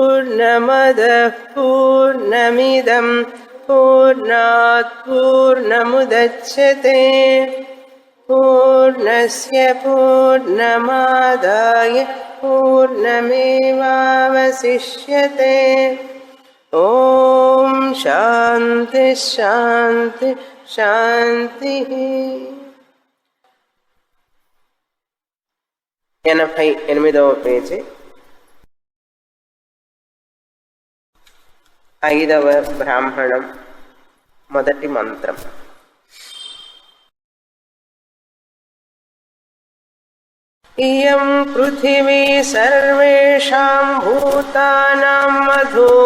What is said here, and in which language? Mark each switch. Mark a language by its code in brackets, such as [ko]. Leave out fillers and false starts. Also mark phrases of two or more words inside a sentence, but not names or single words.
[sa] पूर्णमदः पूर्णमिदं पूर्णात् पूर्णमुदच्यते पूर्णस्य पूर्णमादाय पूर्णमेवावशिष्यते ॐ शान्ति शान्ति शान्तिः [te] 88వ పేజీ 5వ బ్రాహ్మణం మొదటి మంత్రం [sa] ఇయం పృథివీ సర్వేషాం భూతానాం మధు